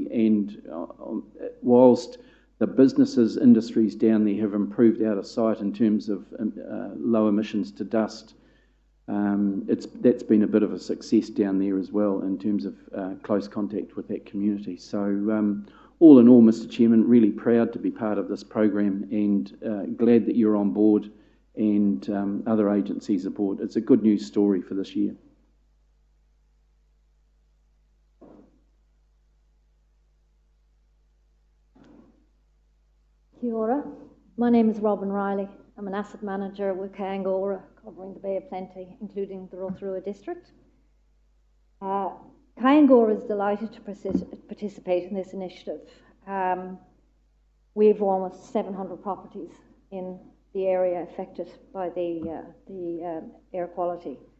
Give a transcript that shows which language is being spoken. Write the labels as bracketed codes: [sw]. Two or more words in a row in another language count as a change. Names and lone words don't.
[en] And whilst the businesses, industries down there have improved out of sight in terms of low emissions to dust, that's been a bit of a success down there as well in terms of close contact with that community. So all in all, Mr. Chairman, really proud to be part of this program, and glad that you're on board and other agencies aboard. It's a good news story for this year. [mi] Kia ora. [en] My name is Robin Riley. I'm an asset manager with Kāinga Ora, covering the Bay of Plenty, including the Rotorua district. Kāinga Ora is delighted to participate in this initiative. We have almost 700 properties in the area affected by the air quality.